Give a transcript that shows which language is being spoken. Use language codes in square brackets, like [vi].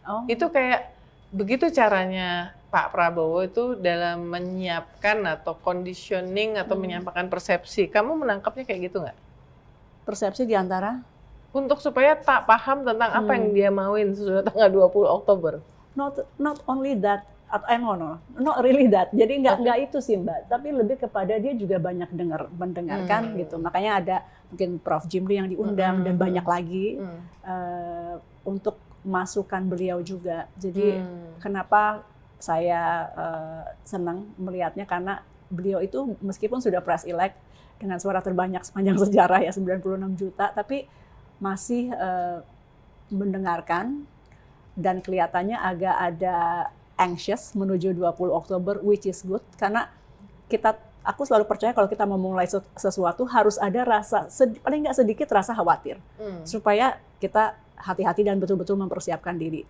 [id] Itu kayak begitu caranya Pak Prabowo itu dalam menyiapkan atau conditioning atau menyampaikan persepsi. Kamu menangkapnya kayak gitu nggak? Persepsi diantara? Untuk supaya tak paham tentang apa yang dia mauin sesudah tanggal 20 Oktober. [en] Not only that, not really that. [id] Jadi nggak itu sih Mbak, tapi lebih kepada dia juga banyak mendengarkan gitu. Makanya ada mungkin Prof. Jimli yang diundang dan banyak lagi untuk masukan beliau juga. Jadi kenapa saya senang melihatnya karena beliau itu meskipun sudah pres elect dengan suara terbanyak sepanjang sejarah ya 96 juta, tapi masih mendengarkan dan kelihatannya agak ada anxious menuju 20 Oktober, [en] which is good [id] karena aku selalu percaya kalau kita mau memulai sesuatu harus ada rasa paling nggak sedikit rasa khawatir supaya kita hati-hati dan betul-betul mempersiapkan diri.